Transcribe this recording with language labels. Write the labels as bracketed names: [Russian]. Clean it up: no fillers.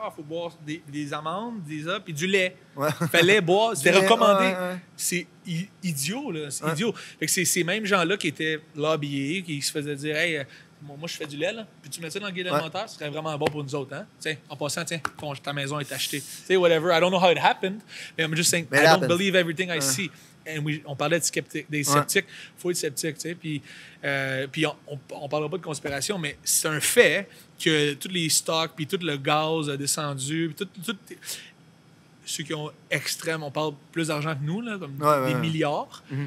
[French] Il faut boire des amandes, puis du lait. Il fallait boire. C'était recommandé. C'est idiot, là. C'est idiot. Fait que c'est ces mêmes gens-là qui étaient lobbyés, qui se faisaient dire, hey, moi, je fais du lait, là. Puis tu mets ça dans le guide alimentaire, ce serait vraiment bon pour nous autres, hein? Tiens, en passant, ta maison est achetée. Tu sais, whatever. [English] I don't know how it happened, but I'm just saying, I don't believe everything I see. [French] Et on parlait des sceptiques. Il faut être sceptique, tu sais. Puis on parlera pas de conspiration, mais c'est un fait que tous les stocks, puis tout le gaz a descendu, puis tout ceux qui ont extrême, on parle plus d'argent que nous, là, comme des milliards.